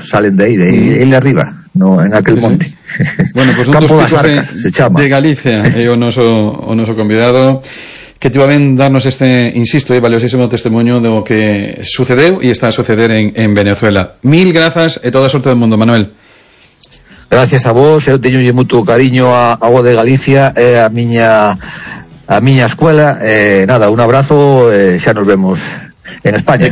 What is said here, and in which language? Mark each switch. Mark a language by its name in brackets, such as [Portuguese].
[Spanish] Salen de ahí, de arriba, no en aquel monte. Bueno, pues Campo un [Galician] das Arcas, se chama. [Spanish] De Galicia, [Galician] o noso convidado, [Spanish] que te va a darnos este, insisto, valiosísimo testimonio de lo que sucedió y está a suceder en Venezuela. Mil gracias y toda suerte del mundo, Manuel. [Galician] Gracias a vos, eu teño lle moito cariño a Voz de Galicia, a miña escuela. Nada, un abrazo, xa nos vemos en España.